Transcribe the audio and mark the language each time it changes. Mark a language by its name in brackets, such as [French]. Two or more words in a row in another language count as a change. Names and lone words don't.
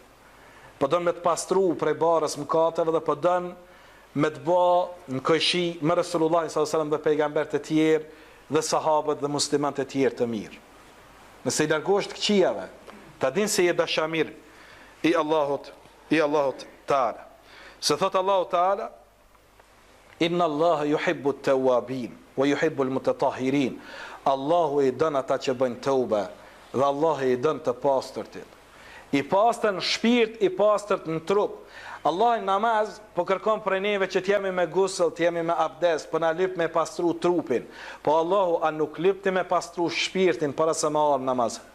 [Albanian] Po don me të pastru prej barës mëkateve dhe po don me të bë në kojshi me Resulullah [Arabic] صلى الله عليه وسلم [Albanian] dhe pejgamberët e tjerë dhe sahabët dhe muslimanët e tjerë të mirë. Nëse i largohesh të këqijave, ta din se je dashamir i Allahut Taala. Se thot Allahu Taala, [Arabic] إن الله يحب التوابين ويحب المتطهرين. [Albanian] Allahu i don ata që bëjnë tauba dhe Allahu i don të pastërtit. I pastër në shpirt, i pastër në trup. Allah në namaz po kërkon prej neve që t'jemi me gusëll, t'jemi me abdes, po na lyp me pastru trupin. Po Allahu a nuk lyp ti me pastru shpirtin para se ma arë namaz.